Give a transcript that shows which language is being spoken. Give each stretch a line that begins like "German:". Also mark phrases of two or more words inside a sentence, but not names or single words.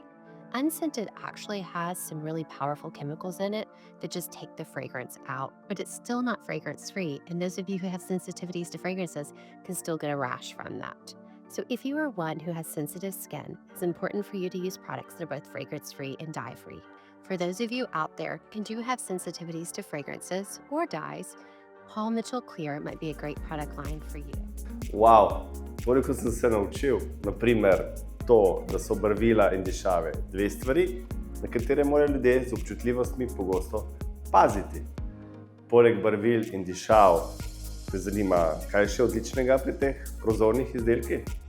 English: Unscented actually has some really powerful chemicals in it that just take the fragrance out, but it's still not fragrance-free, and those of you who have sensitivities to fragrances can still get a rash from that. So if you are one who has sensitive skin, it's important for you to use products that are both fragrance-free and dye-free. For those of you out there who do have sensitivities to fragrances or dyes, Polmichal Clear might be a great product line for you.
Slovenian: Wow, koliko sem se naučil, naprimer to, da so barvila in dišave dve stvari, na katere morajo ljudje z občutljivostmi pogosto paziti. Poleg barvil in dišav te zanima, kaj je še odličnega pri teh prozornih izdelkih?